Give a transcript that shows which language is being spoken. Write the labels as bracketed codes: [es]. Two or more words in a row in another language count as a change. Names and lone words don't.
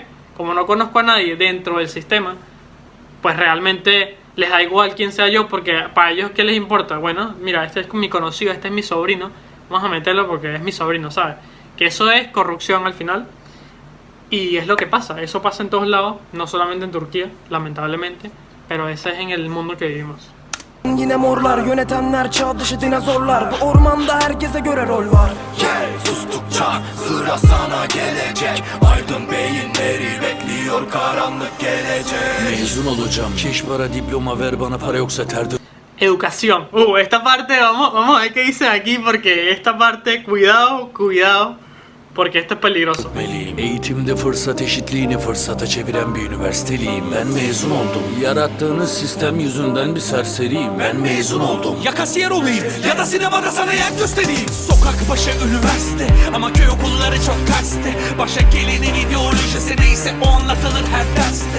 [es] Como no conozco a nadie dentro del sistema, pues realmente les da igual quién sea yo, porque para ellos, ¿qué les importa? Bueno, mira, este es mi conocido, este es mi sobrino, vamos a meterlo porque es mi sobrino, ¿sabes? Que eso es corrupción al final. Y es lo que pasa, eso pasa en todos lados, no solamente en Turquía, lamentablemente, pero ese es en el mundo que vivimos. [tr] Yine morlar yönetenler çağ dışı dinozorlar. Bu ormanda herkese göre rol var. Yeah. Sustukça sıra sana gelecek. Aydın beyinleri bekliyor karanlık gelecek. Mezun olacağım. Keş para diploma ver bana para yoksa terdim. [es] Educación. Esta parte vamos a ver qué dice aquí, porque esta parte, cuidado, porque esto es peligroso. [tr] Eğitimde fırsat eşitliğini fırsata çeviren bir üniversiteliyim. Ben mezun oldum. Yarattığınız sistem yüzünden bir serseriyim. Ben mezun oldum. Ya kasiyer olayım ya da sinemada sana yer göstereyim. Sokak başı üniversite ama köy okulları çok terste. Başa gelenin ideolojisi neyse o anlatılır her derste.